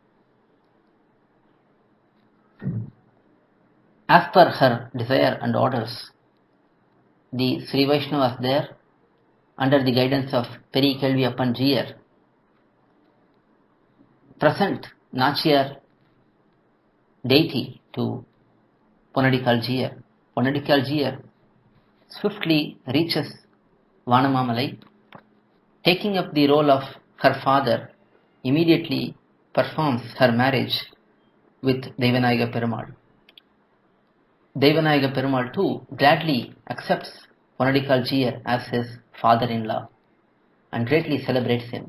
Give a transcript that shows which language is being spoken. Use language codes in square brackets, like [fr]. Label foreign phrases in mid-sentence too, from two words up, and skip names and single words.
[en] As per her desire and orders, the Sri Vaishnavas there, under the guidance of Periya Kelvi Appan jIyar, present Nachiyar deity to ponnadikkAl jIyar. ponnadikkAl jIyar swiftly reaches Vanamamalai, taking up the role of her father, immediately performs her marriage with Devanayaga Perumal. Devanayaga Perumal too gladly accepts ponnadikkAl jIyar as his father-in-law and greatly celebrates him.